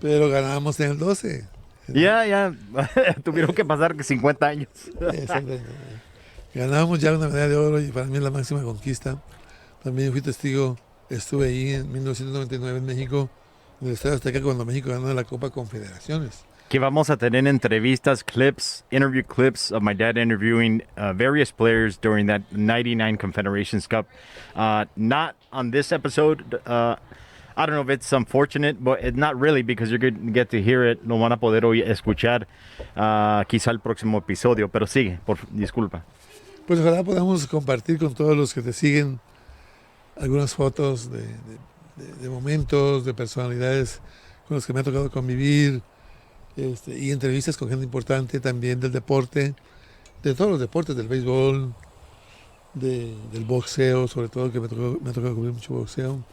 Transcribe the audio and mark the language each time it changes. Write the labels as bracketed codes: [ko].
[es] pero ganábamos en el 12. Ya, tuvieron que pasar 50 años. Exactamente. Ganábamos ya una medalla de oro y para mí es la máxima conquista. También fui testigo, estuve ahí en 1999 en México, en el Estadio Azteca, cuando México ganó la Copa Confederaciones. Que vamos a tener entrevistas, [en] interview clips of my dad interviewing various players during that 99 Confederations Cup. Not on this episode. I don't know if it's unfortunate, but it's not really because you're going to get to hear it. [es] Lo van a poder escuchar quizá el próximo episodio, pero sigue, disculpa. Pues ojalá podamos compartir con todos los que te siguen algunas fotos de momentos, de personalidades con los que me ha tocado convivir, y entrevistas con gente importante también del deporte, de todos los deportes, del béisbol, del boxeo, sobre todo, que me ha tocado cubrir mucho boxeo